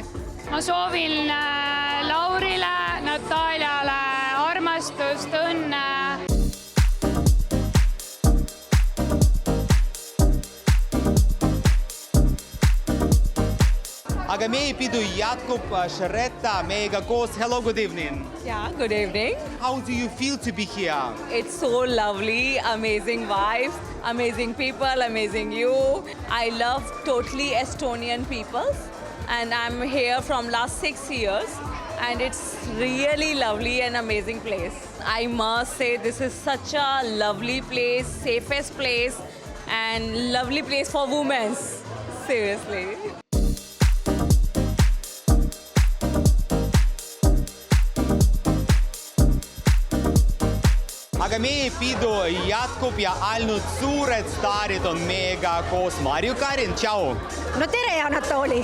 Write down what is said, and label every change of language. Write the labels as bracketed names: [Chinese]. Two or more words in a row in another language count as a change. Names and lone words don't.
[Estonian] Ma soovin Laurile, Nataljale armastust, õnne. Aga meie pidu jätkub, Sharetta meiega koos. [English] Hello, good evening. Yeah, good evening. How do you feel to be here? It's so lovely, amazing vibes, amazing people, amazing you. I love totally Estonian people and I'm here from last 6 years and it's really lovely and amazing place. I must say this is such a lovely place, safest place and lovely place for women, seriously. [Estonian] Aga meie pidu jätkub ja ainult suured staarid on meiega koos. Marju Karin, tšau! no tere, Anatoli!